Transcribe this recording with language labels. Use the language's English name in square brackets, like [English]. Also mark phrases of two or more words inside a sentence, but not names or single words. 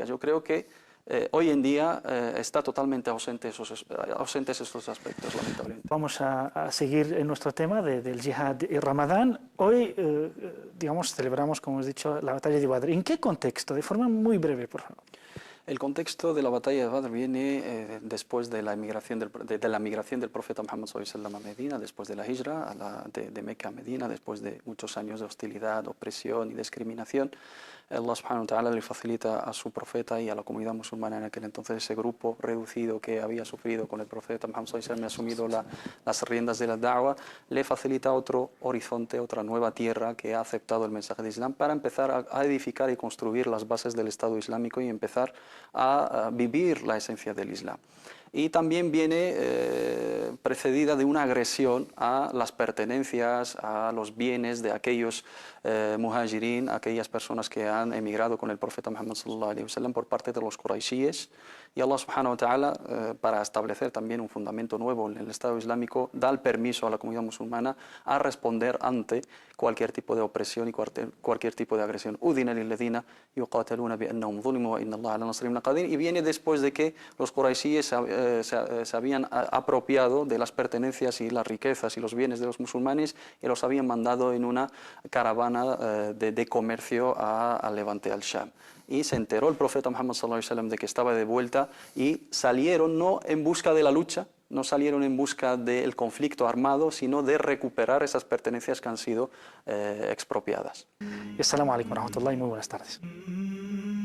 [Spanish] Yo creo que hoy en día está totalmente ausentes estos aspectos, lamentablemente. Vamos a seguir en nuestro tema del yihad y Ramadán. Hoy, digamos, celebramos, como hemos dicho, la batalla de Badr. ¿En qué contexto? De forma muy breve, por favor. El contexto de la batalla de Badr viene después de la migración del profeta Muhammad [Arabic] صلى الله عليه وسلم [Spanish] a Medina, después de la hijra de Meca a Medina, después de muchos años de hostilidad, opresión y discriminación. Allah [Arabic] سبحانه وتعالى [Spanish] le facilita a su profeta y a la comunidad musulmana en aquel entonces, ese grupo reducido que había sufrido con el profeta Muhammad [Arabic] صلى الله عليه وسلم [Spanish] y asumido las riendas de la da'wah, le facilita otro horizonte, otra nueva tierra que ha aceptado el mensaje de Islam para empezar a edificar y construir las bases del Estado Islámico y empezar a vivir la esencia del Islam. Y también viene precedida de una agresión a las pertenencias, a los bienes de aquellos muhajirin, aquellas personas que han emigrado con el profeta Muhammad [Arabic] صلى الله عليه وسلم [Spanish] por parte de los quraishíes. [Arabic] Y الله سبحانه وتعالى, [Spanish] para establecer también un fundamento nuevo en el Estado Islámico, da el permiso a la comunidad musulmana a responder ante cualquier tipo de opresión y cualquier tipo de agresión. [Arabic] أذن للذين يقاتلون بأنهم ظلموا وإن الله على نصرهم لقدير. [Spanish] Y viene después de que los quraishíes se habían apropiado de las pertenencias y las riquezas y los bienes de los musulmanes y los habían mandado en una caravana de comercio al Levante, al Sham. Y se enteró el profeta Muhammad [Arabic] صلى الله عليه وسلم [Spanish] de que estaba de vuelta y salieron no en busca de la lucha, no salieron en busca del conflicto armado, sino de recuperar esas pertenencias que han sido expropiadas. [Arabic] السلام عليكم ورحمة الله, [Spanish] muy buenas tardes.